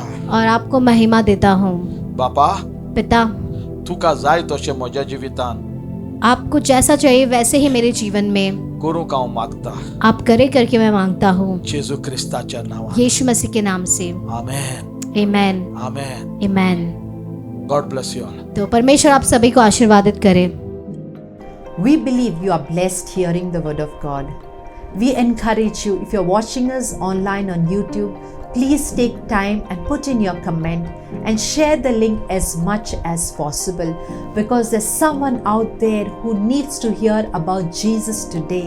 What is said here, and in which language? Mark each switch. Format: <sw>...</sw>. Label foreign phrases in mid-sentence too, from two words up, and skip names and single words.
<hi>और आपको महिमा देता हूँ।</hi> <kok>बापा, पिता, तुका जाय तशें म्हज्या जिवितान</kok> <hi>आपको जैसा चाहिए वैसे ही मेरे जीवन में</hi> <kok>करूंक हांव मागता।</kok> <hi>आप करे करके मैं मांगता हूँ,</hi> <kok>जेजू क्रिस्ताच्या नावान।</kok> <hi>यीशु मसीह के नाम से। आमेन, आमेन, आमेन। आमेन।</hi> <en>God bless you all.</en> <hi>तो परमेश्वर आप सभी को आशीर्वादित करे।</hi> <en>We believe you are blessed hearing the word of God. We encourage you, if you're watching us online on YouTube, please take time and put in your comment and share the link as much as possible, because there's someone out there who needs to hear about Jesus today.</en>